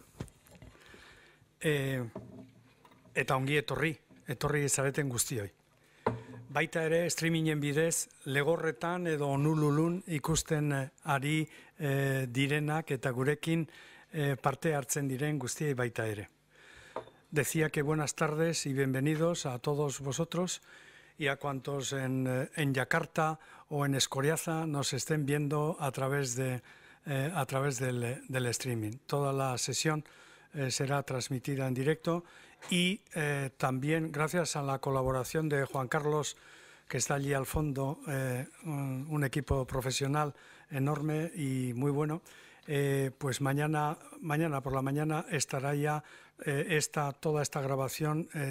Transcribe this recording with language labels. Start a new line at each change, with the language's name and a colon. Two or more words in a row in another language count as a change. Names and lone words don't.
Basque: Eta ongi etorri zareten guztioi. Baita ere, streamingen bidez, legorretan edo onululun ikusten ari direnak eta gurekin parte hartzen diren guztiei baita ere.
Spanish: Decía que buenas tardes y bienvenidos a todos vosotros y a cuantos en Yakarta o en Escoriaza nos estén viendo a través del streaming. Toda la sesión será transmitida en directo y también gracias a la colaboración de Juan Carlos, que está allí al fondo, un equipo profesional enorme y muy bueno, pues mañana por la mañana estará ya toda esta grabación